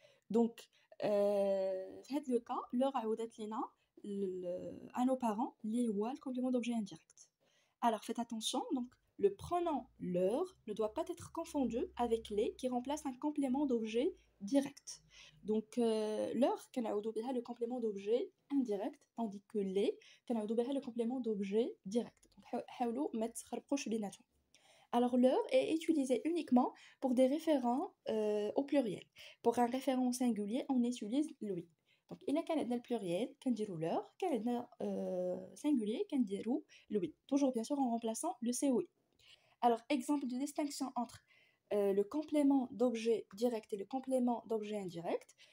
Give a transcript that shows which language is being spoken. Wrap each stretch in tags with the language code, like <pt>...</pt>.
<fr>Donc, dans le cas, leur</fr> <ar>عاودت لنا</ar> <fr>à nos parents, li هو le complément d'objet indirect. Alors, faites attention, donc, le pronom leur ne doit pas être confondu avec les qui remplace un complément d'objet direct. Donc, leur,</fr> <ar>كنعوضو بها</ar> <fr>le complément d'objet indirect, tandis que les, كنعوضو بها le complément d'objet direct.</fr> <ar>Donc, حاولوا ما تخربقوش بيناتهم.</ar> <fr>Alors, leur est utilisé uniquement pour des référents au pluriel. Pour un référent au singulier, on utilise lui. Donc, il a qu'un le pluriel, qu'un dirou leur, qu'un singulier, qu'un dirou lui. Toujours bien sûr en remplaçant le COI. Alors, exemple de distinction entre le complément d'objet direct et le complément d'objet indirect.</fr>